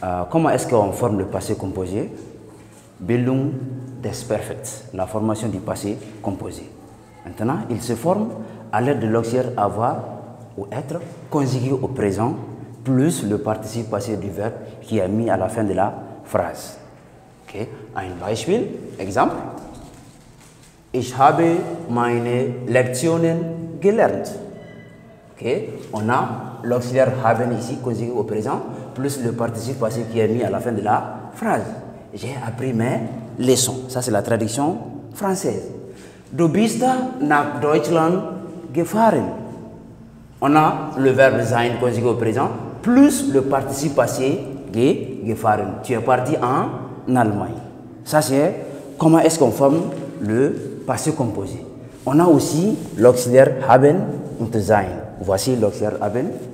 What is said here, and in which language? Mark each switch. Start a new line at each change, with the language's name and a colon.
French: Comment est-ce qu'on forme le passé composé?
German: Bildung des Perfekt,
French: la formation du passé composé. Maintenant, il se forme à l'aide de l'auxiliaire avoir ou être conjugué au présent plus le participe passé du verbe qui est mis à la fin de la phrase.
German: Ein Beispiel,
French: exemple.
German: Ich habe meine Lektionen gelernt.
French: On a l'auxiliaire haben ici conjugué au présent plus le participe passé qui est mis à la fin de la phrase. J'ai appris mes leçons. Ça, c'est la traduction française.
German: Du bist nach Deutschland gefahren.
French: On a le verbe sein conjugué au présent plus le participe passé gefahren. Tu es parti en Allemagne. Ça, c'est comment est-ce qu'on forme le passé composé. On a aussi l'auxiliaire haben und sein. Voici l'auxiliaire haben.